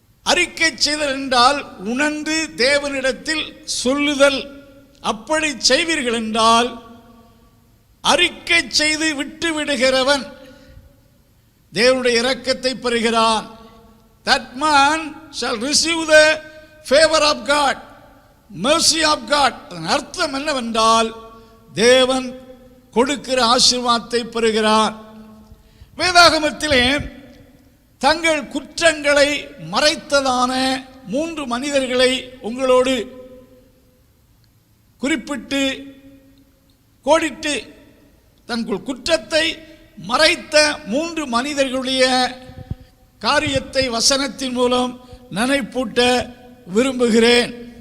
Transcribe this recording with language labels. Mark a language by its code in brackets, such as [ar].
[ta] அறிக்கை செய்தல் என்றால் உணர்ந்து தேவனிடத்தில் சொல்லுதல். அப்படி செய்வீர்கள் என்றால் அறிக்கை செய்து விட்டு விடுகிறவன் தேவனுடைய இரக்கத்தை பெறுகிறான். [en] That man shall receive the favor of God, mercy of God. [ta] அதன் அர்த்தம் என்னவென்றால் தேவன் கொடுக்கிற ஆசீர்வாதத்தை பெறுகிறார். வேதாகமத்திலே தங்கள் குற்றங்களை மறைத்ததான 3 மனிதர்களை உங்களோடு குறிப்பிட்டு கோடிட்டு தங்கள் குற்றத்தை மறைத்த 3 மனிதர்களுடைய காரியத்தை வசனத்தின் மூலம் நினைப்பூட்ட விரும்புகிறேன்.